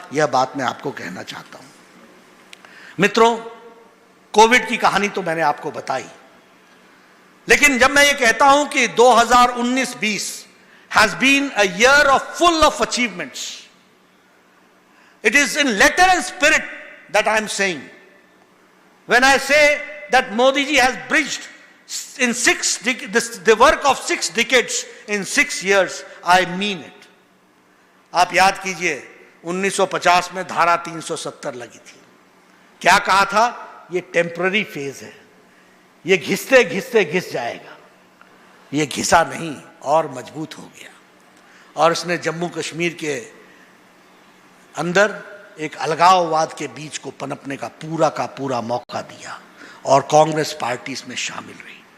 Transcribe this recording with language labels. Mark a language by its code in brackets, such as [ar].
[hi] यह बात मैं आपको कहना चाहता हूं। मित्रों, कोविड की कहानी तो मैंने आपको बताई, लेकिन जब मैं ये कहता हूं कि 2019-20 [en] Has been a year of full of achievements, it is in letter and spirit that I am saying. When I say that Modi ji has bridged in the work of 6 decades in 6 years, I mean it. [hi] आप याद कीजिए 1950 में धारा 370 लगी थी। क्या कहा था? ये टेम्पररी फेज है, ये घिसते घिसते घिस जाएगा। ये घिसा नहीं और मजबूत हो गया और उसने जम्मू कश्मीर के अंदर एक अलगाववाद के बीच को पनपने का पूरा मौका दिया और कांग्रेस पार्टी इसमें शामिल रही।